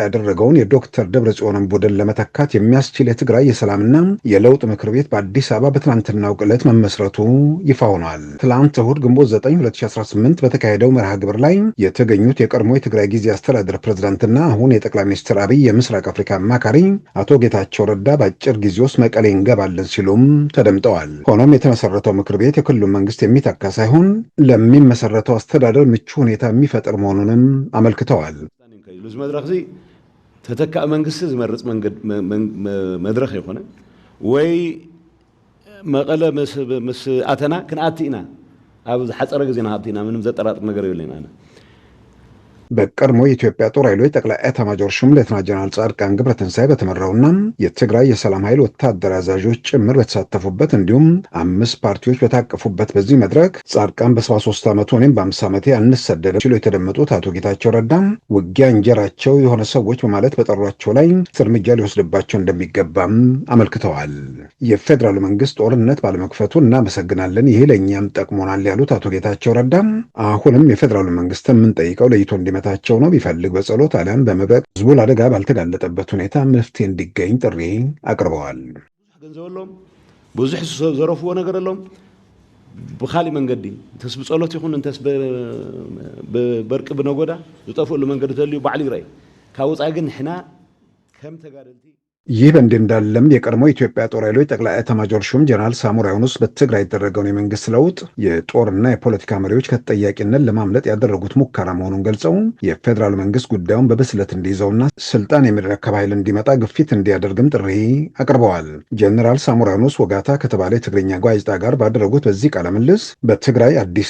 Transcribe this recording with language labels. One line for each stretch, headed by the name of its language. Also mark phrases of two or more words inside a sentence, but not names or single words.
Amharic: ያደረገውን የዶክተር ደብረጽዮንን ቡድን ለመተካት የሚያስችል የትግራይ የሰላምና የለውጥ ምክር ቤት በአዲስ አበባ በትናንትናው ዕለት መመስረቱ ይፋ ሆኗል። ትላንት እሁድ ግንቦት 9 2018 በተካሄደው መርሃ ግብር ላይ የተገኙት የቀድሞ የትግራይ ጊዜያዊ አስተዳደር ፕሬዝዳንትና አሁን የጠቅላይ ሚኒስትር አብይ የምስራቅ አፍሪካ አማካሪ አቶ ጌታቸው ረዳ በአጭር ጊዜ ውስጥ መቀሌ እንገባለን ሲሉም ተደምጠዋል። ሆኖም የተመሰረተው ምክር ቤት የክልሉ መንግስት የሚተካ ሳይሆን ለሚመሰረተው አስተዳደር ምቹ ሁኔታ የሚፈጥር መሆኑን አመልክተዋል።
Tigrinya: ሉዝ መድረኽ እዚ ተተካእ መንግስቲ ዝመርጽ መድረኽ ይኾነ ወይ መቐለ ምስ ኣተና ክንኣቲ ኢና ኣብ ዝሓፀረ ግዜና ኣቲና ምንም ዘጠራጥር ነገር የለን ኣነ
Amharic: በቀድሞ የኢትዮጵያ ጦር ኃይሎች ጠቅላይ ኤታማዦር ሹም ሌተና ጀነራል ጻድቃን ገብረትንሳኤ በተመራውና የትግራይ የሰላም ኃይል ወታደራዊ አዛዦች ጭምር በተሳተፉበት እንዲሁም 5 ፓርቲዎች በታቀፉበት በዚህ መድረክ ጻድቃን በ73 ዓመቱ እኔም በ50 ዓመቴ አንሰደድም ሲሉ የተደመጡት አቶ ጌታቸው ረዳ ውጊያ እንጀራቸው የሆነ ሰዎች በማለት በጠሯቸው ላይ እርምጃ ሊወስድባቸው እንደሚገባም አመልክተዋል። የፌዴራሉ መንግስት ጦርነት ባለመክፈቱ እናመሰግናለን፣ ይሄ ለእኛም ጠቅሞናል ያሉት አቶ ጌታቸው ረዳ አሁንም የፌዴራሉ መንግስት የምንጠይቀው ለይቶ እንዲመታቸው ነው፣ ቢፈልግ በጸሎት አሊያም በመብረቅ ህዝቡ ለአደጋ ባልተጋለጠበት ሁኔታ መፍትሄ እንዲገኝ ጥሪ አቅርበዋል።
Tigrinya: ብዙሕ ዘረፍዎ ነገር አሎም ብኻሊእ መንገዲ እንተስ ብጸሎት ይኹን እንተስ በርቂ ብነጎዳ ዝጠፍእሉ መንገዲ ተልዩ ባዕሉ ይረአይ ካብ ወፃኢ ግን ንሕና ከም ተጋደልቲ
Amharic: ይህ በእንዲህ እንዳለም የቀድሞ የኢትዮጵያ ጦር ኃይሎች ጠቅላይ ኤታማዦር ሹም ጀነራል ሳሞራ ዩኑስ በትግራይ የተደረገውን የመንግስት ለውጥ የጦርና የፖለቲካ መሪዎች ከተጠያቂነት ለማምለጥ ያደረጉት ሙከራ መሆኑን ገልጸው የፌዴራል መንግስት ጉዳዩን በብስለት እንዲይዘውና ስልጣን የሚረከብ ኃይል እንዲመጣ ግፊት እንዲያደርግም ጥሪ አቅርበዋል። ጀነራል ሳሞራ ዩኑስ ወጋታ ከተባለ የትግርኛ ጋዜጣ ጋር ባደረጉት በዚህ ቃለ ምልልስ በትግራይ አዲስ